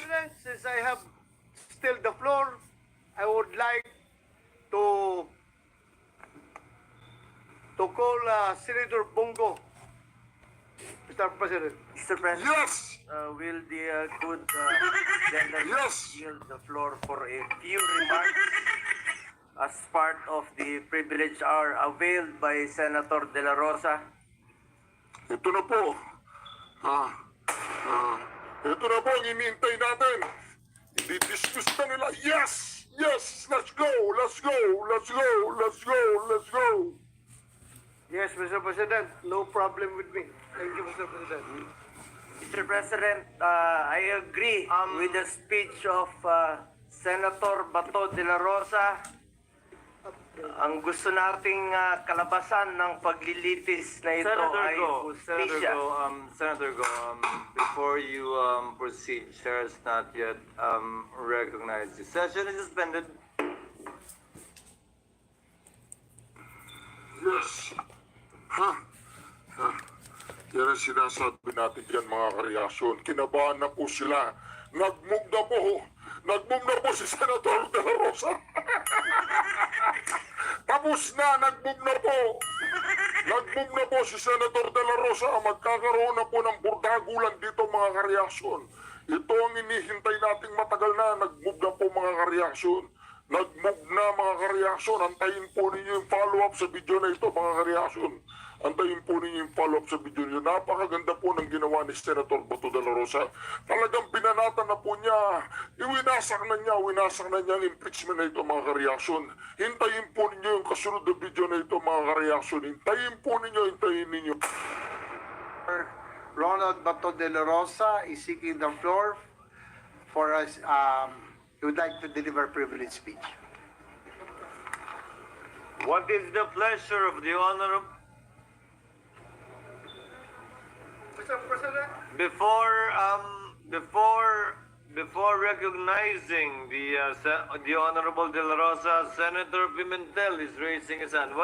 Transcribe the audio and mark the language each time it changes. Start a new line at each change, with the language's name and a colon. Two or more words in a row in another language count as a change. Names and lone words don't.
English: President, since I have still the floor, I would like to call Senator Bongo. Mr. President. Mr. President, Yes. will the good gentleman Yes. yield the floor for a few remarks as part of the privilege hour availed by Senator De La Rosa?
Filipino: Ito na po. Ito na po ang inintay natin. I-dismiss na nila.
English: Yes! Yes! Let's go! Let's go! Let's go! Let's go! Let's go! Yes, Mr. President. No problem with me. Thank you, Mr. President. Mr. President, I agree with the speech of Senator Bato de la Rosa.
Filipino: Ang gusto nating kalabasan ng paglilitis na ito ay justisya.
English: Senator Go, before you proceed, Chair has not yet recognized the session is suspended. Yes.
Filipino: Yan ang sinasabi natin dyan, mga kareaksyon. Kinabahan na po sila. Nag-move na po. Nag-move na po si Senator De La Rosa. Tapos na, nag-move na po. Nag-move na po si Senator De La Rosa. Magkakaroon na po ng burdagulan dito, mga kareaksyon. Ito ang inihintay nating matagal na. Nag-move na po, mga kareaksyon. Nag-move na, mga kareaksyon. Antayin po ninyo yung follow-up sa video na ito, mga kareaksyon. Antayin po ninyo yung follow-up sa video niyo. Napakaganda po ng ginawa ni Senator Bato de la Rosa. Talagang pinanatan na po niya. Winasak na niya ang impeachment na ito, mga kareaksyon. Hintayin po ninyo yung kasunod na video na ito, mga kareaksyon. Hintayin ninyo.
English: Ronald Bato de la Rosa is seeking the floor for us. He would like to deliver privilege speech. What is the pleasure of the honorable? Mr. President. Before recognizing the Honorable De La Rosa, Senator Pimentel is raising his hand.